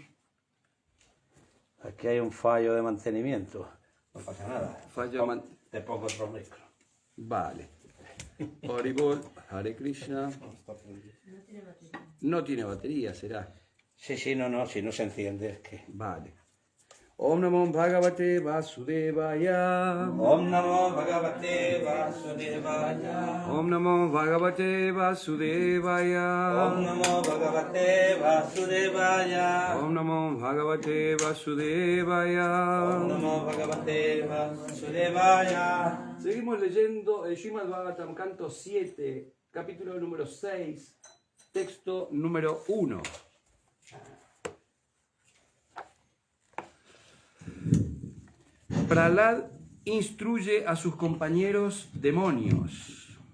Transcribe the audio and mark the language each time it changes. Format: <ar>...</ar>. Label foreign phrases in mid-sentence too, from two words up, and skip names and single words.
<es>Aquí hay un fallo de mantenimiento. No pasa nada. Te pongo otro micro. Vale.</es> <sa>हरिबोल, हरे कृष्ण.</sa> <es>No tiene batería, será. Sí, si no se enciende es que... Vale.</es> <sa>ॐ नमो भगवते वासुदेवाय. ॐ नमो भगवते वासुदेवाय. ॐ नमो भगवते वासुदेवाय. ॐ नमो भगवते वासुदेवाय. ॐ नमो भगवते वासुदेवाय. ॐ नमो भगवते वासुदेवाय.</sa> <es>Seguimos leyendo el Srimad Bhagavatam, canto 7, capítulo número 6, texto número 1. Prahlad instruye a sus compañeros demonios.</es>